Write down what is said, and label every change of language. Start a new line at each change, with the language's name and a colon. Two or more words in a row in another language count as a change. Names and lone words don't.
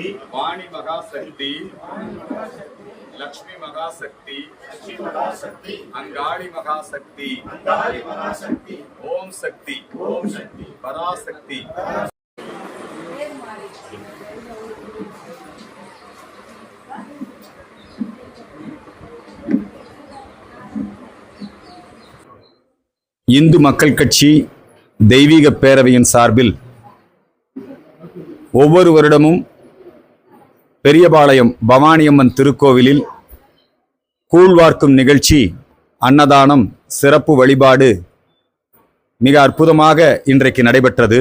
Sanskrit: वाणी महाशक्ति, लक्ष्मी महाशक्ति, अंगाड़ी महाशक्ति, ओम शक्ति, पराशक्ति।
Tamil: இந்து மக்கள் கட்சி தெய்வீக பேரவையின் சார்பில் ஒவ்வொரு வருடமும் பெரியபாளையம் பவானியம்மன் திருக்கோவிலில் கூழ்வார்க்கும் நிகழ்ச்சி, அன்னதானம், சிறப்பு வழிபாடு மிக அற்புதமாக இன்றைக்கு நடைபெற்றது.